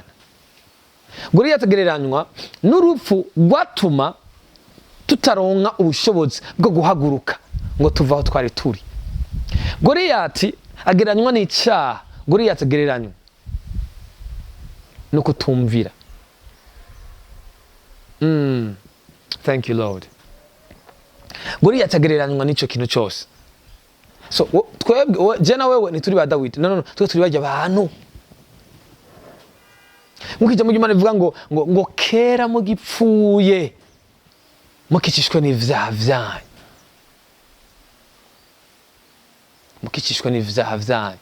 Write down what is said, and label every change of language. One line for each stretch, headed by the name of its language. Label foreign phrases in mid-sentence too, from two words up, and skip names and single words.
Rundi: Goliath agereranywa n'urupfu rwatuma tutaronka ubushobozi bwo guhaguruka ngo tuva aho twari turi. Goliath agereranywa n'icyaha. Goliath agereranywa no kutumvira.
English: Thank you Lord.
Rundi: Goliath agereranywa n'ico kintu cyose. So twebwe je na wewe ntituri ba Dawidi. No, turi bajya abantu. Mukijya mu Imana ivuga ngo kera mu gipfuye mukicishwe n'ivyaha vyanyu. Mukicishwe n'ivyaha vyanyu.